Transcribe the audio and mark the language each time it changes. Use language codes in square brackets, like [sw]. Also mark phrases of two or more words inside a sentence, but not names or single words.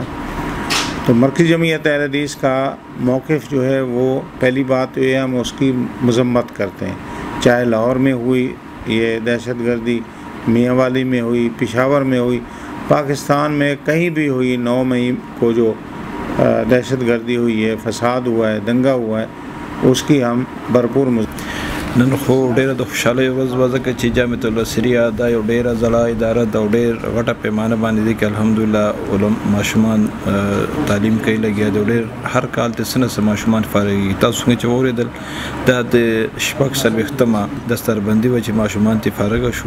[ur] تو مرکزی جمعیت اہل حدیث کا موقف جو ہے وہ پہلی بات تو یہ ہم اس کی مذمت کرتے ہیں، چاہے لاہور میں ہوئی یہ دہشت گردی، میانوالی میں ہوئی، پشاور میں ہوئی، پاکستان میں کہیں بھی ہوئی، 9 مئی کو جو دہشت گردی ہوئی ہے، فساد ہوا ہے، دنگا ہوا ہے، اس کی ہم بھرپور [ps] نن خو ډیره د خوشحالۍ ورځ وه ځکه چې جامعة البصریه دا یو ډیره ځلا اداره ده او ډیر غټه پیمانه باندې دی چې الحمدلله ماشومان تعلیم کوي لګیا دی، ډیر هر کال د سنه سه ماشومان فارغي. تاسو څنګه چې اوریدل دا د شپږ څلوېښتمه دستربندي وه چې ماشومان ترې فارغه شو.